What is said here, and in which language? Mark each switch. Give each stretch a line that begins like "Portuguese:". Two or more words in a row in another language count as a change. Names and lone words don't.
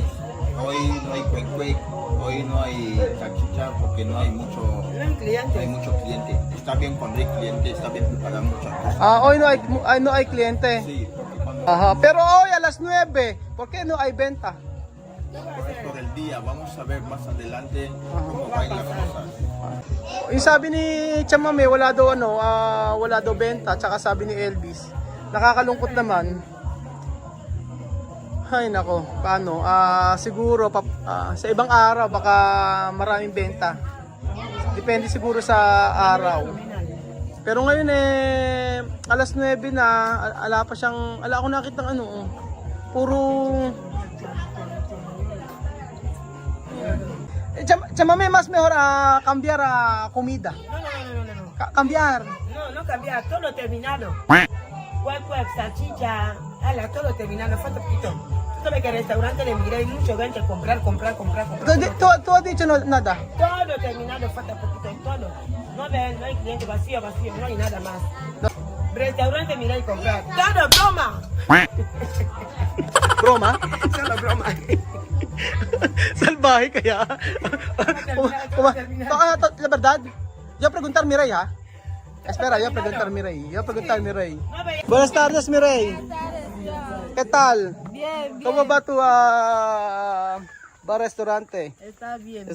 Spanish: Hoy no hay cuec, hoy no hay salchicha porque no hay mucho cliente. Está bien cuando hay cliente, está bien preparar muchas cosas. Hoy no hay cliente. Sí, porque cuando Ajá, pero hoy a las 9, ¿por qué no hay venta? por esto del día, vamos a ver más adelante cómo van las cosas.
Filipino: Yung sabi ni Chamame, wala daw benta, tsaka sabi ni Elvis, nakakalungkot naman. Ay nako, paano? Siguro sa ibang araw baka maraming benta. Depende siguro sa araw. Pero ngayon alas 9 na, ala akong nakita puro Chamame,
Spanish: más mejor cambiar comida. No. Cambiar. No cambiar, todo terminado. Cuec, salchicha, ala, todo terminado, falta poquito. Tú sabes que el restaurante le miré, hay mucho gente comprar. ¿Tú has dicho nada? Todo terminado, falta poquito, todo. No hay cliente, vacío, no hay nada más. No. Restaurante mira y comprar. Todo broma. Broma? Solo broma.
Filipino: Salbahe kaya.
Spanish: La verdad, yo preguntar Miray ha. Espera, yo preguntar Miray. Buenas tardes, Miray. ¿Qué tal? Bien, ¿Cómo va tu restaurante? Está bien.